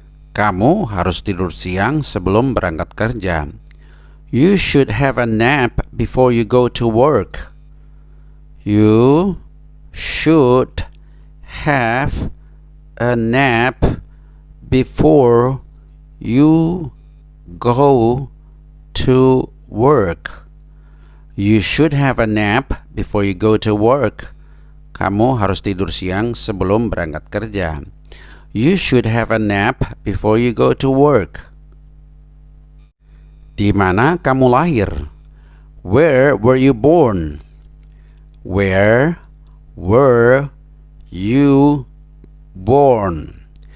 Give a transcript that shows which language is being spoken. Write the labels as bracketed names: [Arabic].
[Indonesian] Kamu harus tidur siang sebelum berangkat kerja. [English] You should have a nap before you go to work. You should have a nap before you go to work. You should have a nap before you go to work. [Indonesian] Kamu harus tidur siang sebelum berangkat kerja. [English] You should have a nap before you go to work. [Indonesian] Di mana kamu lahir? [English] Where were you born? Where were you born?